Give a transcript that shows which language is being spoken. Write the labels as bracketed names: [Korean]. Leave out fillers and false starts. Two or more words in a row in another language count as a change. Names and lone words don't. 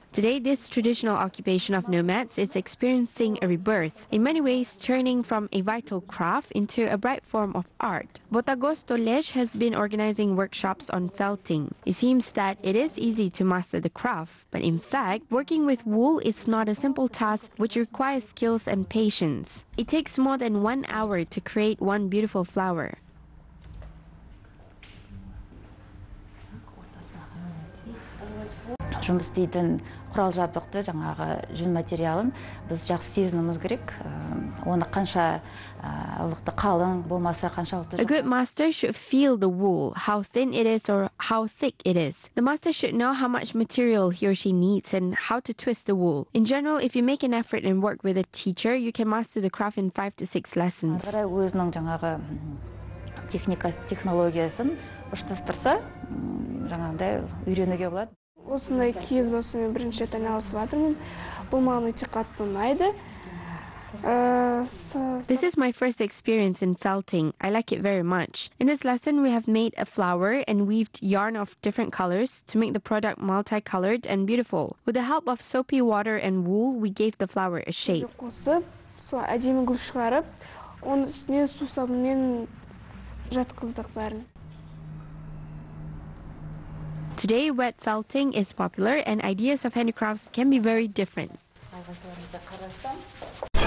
[English] Today, this traditional occupation of nomads is experiencing a rebirth, in many ways turning from a vital craft into a bright form of art. Botagos Tolej has been organizing workshops on felting. It seems that it is easy to master the craft, but in fact, working with wool is not a simple task which requires skills and patience. It takes more than 1 hour to create one beautiful flower. [Kazakh] жұмыс істейтін құрал жабдықты жаңағы жүн материалын біз жақсы сезінуіміз керек. Оны қанша ылғалды қалың болмаса қаншалықты. [English] A good master should feel the wool, how thin it is or how thick it is. The master should know how much material he or she needs and how to twist the wool. In general, if you make an effort and work with a teacher, you can master the craft in 5 to 6 lessons. [Kazakh] Өзінің жаңағы технологиясын ұштастырса, жаңағыдай үйренуге болады. Осындай киіз басумен бірінші рет айналысып жатырмын. Бұл маған өте қатты ұнайды. [English] This is my first experience in felting. I like it very much. In this lesson, we have made a flower and weaved yarn of different colors to make the product multicolored and beautiful. With the help of soapy water and wool, we gave the flower a shape. Today, wet felting is popular and ideas of handicrafts can be very different.